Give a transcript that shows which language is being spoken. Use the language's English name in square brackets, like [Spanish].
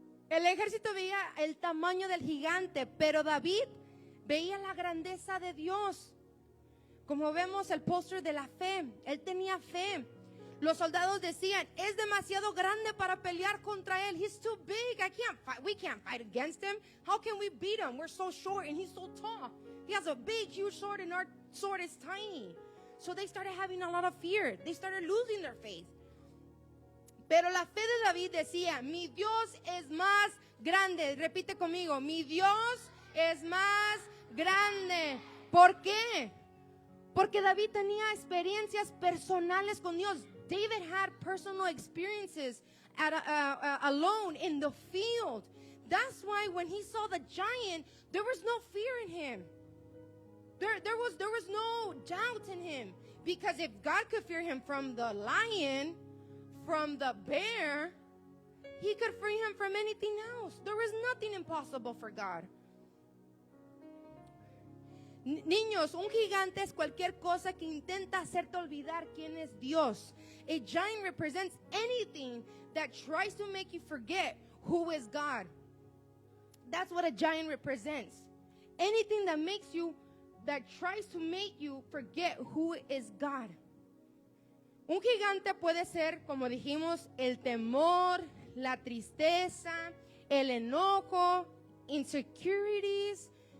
[Spanish] El ejército veía el tamaño del gigante, pero David veía la grandeza de Dios. Como vemos el póster de la fe, él tenía fe. Los soldados decían, es demasiado grande para pelear contra él. [English] He's too big. We can't fight against him. How can we beat him? We're so short and he's so tall. He has a big, huge sword and our sword is tiny. So they started having a lot of fear. They started losing their faith. [Spanish] Pero la fe de David decía, mi Dios es más grande. Repite conmigo, mi Dios es más grande. ¿Por qué? Porque David tenía experiencias personales con Dios. [English] David had personal experiences alone in the field. That's why when he saw the giant, there was no fear in him. There was no doubt in him. Because if God could fear him from the lion, from the bear, he could free him from anything else. There is nothing impossible for God. [Spanish] Niños, un gigante es cualquier cosa que intenta hacerte olvidar quién es Dios. [English] A giant represents anything that tries to make you forget who is God. That's what a giant represents. Anything that tries to make you forget who is God. [Spanish] Un gigante puede ser, como dijimos, el temor, la tristeza, el enojo, insecurities.